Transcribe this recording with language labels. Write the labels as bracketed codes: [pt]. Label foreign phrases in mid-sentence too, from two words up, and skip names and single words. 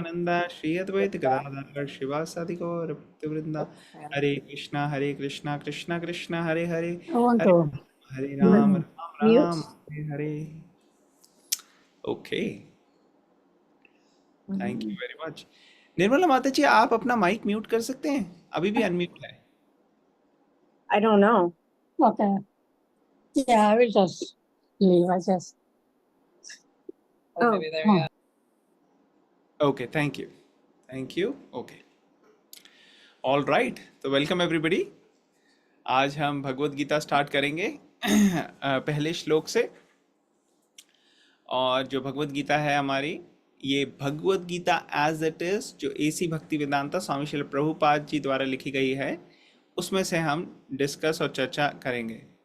[sa] नित्यानंद श्री अद्वैत गदाधर शिवासादि गौर भक्तवृंदा। हरे कृष्णा कृष्णा कृष्णा हरे हरे, [en] I want [sa] हरे [en] to [sa] हरे राम राम [en] mute. [sa] राम हरे हरे। [en] Okay, thank you very much. [hi] निर्मला माता जी, आप अपना माइक म्यूट कर सकते हैं? अभी भी अनम्यूट है। [en] I don't know. Okay. Yeah, I will just leave. I just. Oh, maybe there we Oh. go. Okay, thank you, thank you. Okay, all right, तो welcome everybody। [hi] आज हम भगवत गीता स्टार्ट करेंगे पहले श्लोक से। और जो भगवत गीता है हमारी, ये भगवत गीता एज इट इज जो एसी भक्ति वेदांता स्वामी श्रील प्रभुपाद जी द्वारा लिखी गई है, उसमें से हम डिस्कस और चर्चा करेंगे।